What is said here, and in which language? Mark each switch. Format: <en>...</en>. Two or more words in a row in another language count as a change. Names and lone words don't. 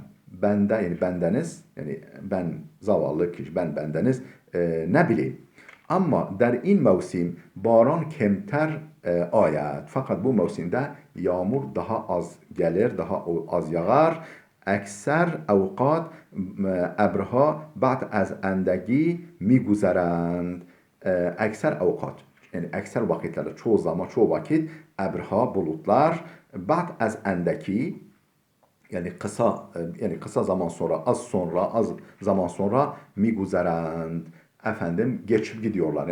<tr>Bende yani bendeniz yani ben zavallı kişi bendeniz ne bileyim.</tr> <fa>Ama در این موسم باران کمتر آید.</fa> <tr>Fakat bu mevsimde yağmur daha az gelir, daha az yağar.</tr> <fa>اکثر اوقات ابرها بعد از اندگی میگذرند. اکثر اوقات</fa> <tr>yani ekser vakitlerde çoğu zaman çoğu vakit ebrha bulutlar</tr> <fa>بعد از اندکی</fa> <tr>yani kısa zaman sonra az zaman sonra miguzerand geçip gidiyorlar.</tr>